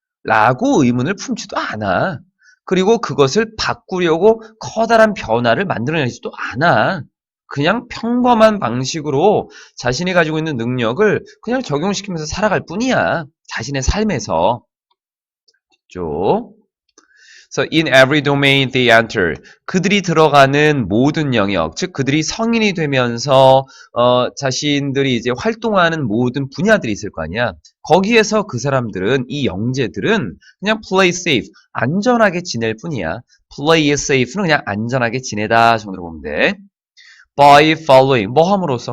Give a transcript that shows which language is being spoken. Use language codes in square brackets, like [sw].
[ko] 라고 의문을 품지도 않아. 그리고 그것을 바꾸려고 커다란 변화를 만들어내지도 않아. 그냥 평범한 방식으로 자신이 가지고 있는 능력을 그냥 적용시키면서 살아갈 뿐이야. 자신의 삶에서. 쪽. [en] So in every domain they enter. [ko] 그들이 들어가는 모든 영역, 즉 그들이 성인이 되면서 자신들이 이제 활동하는 모든 분야들이 있을 거 아니야. 거기에서 그 사람들은 이 영재들은 그냥 [en] play safe, [ko] 안전하게 지낼 뿐이야. [en] play safe [ko] 는 그냥 안전하게 지내다 정도로 보면 돼. [en] by following, [ko] 뭐 함으로써?